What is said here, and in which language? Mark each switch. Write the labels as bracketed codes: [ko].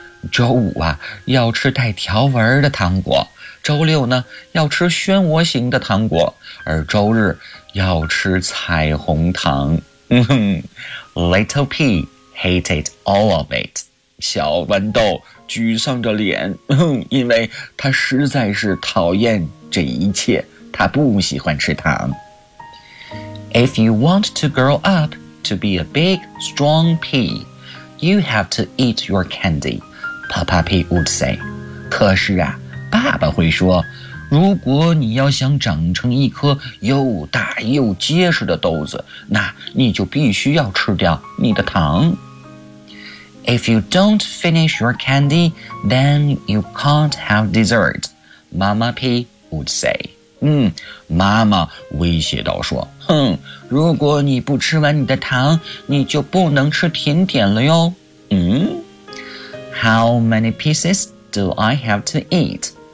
[zh] 周五啊要吃带条纹的糖果，周六呢要吃漩涡形的糖果，而周日要吃彩虹糖。 [en] Little P hated all of it. [zh] 小豌豆沮丧着脸，因为他实在是讨厌这一切，他不喜欢吃糖。 [en] If you want to grow up to be a big, strong pea, you have to eat your candy, Papa Pea would say. [zh] 可是啊，爸爸会说，如果你要想长成一颗又大又结实的豆子，那你就必须要吃掉你的糖。 [en] If you don't finish your candy, then you can't have dessert, Mama Pea would say. [zh] 妈妈威胁道说，哼，如果你不吃完你的糖，你就不能吃甜点了哟。 [en] How many pieces do I have to eat?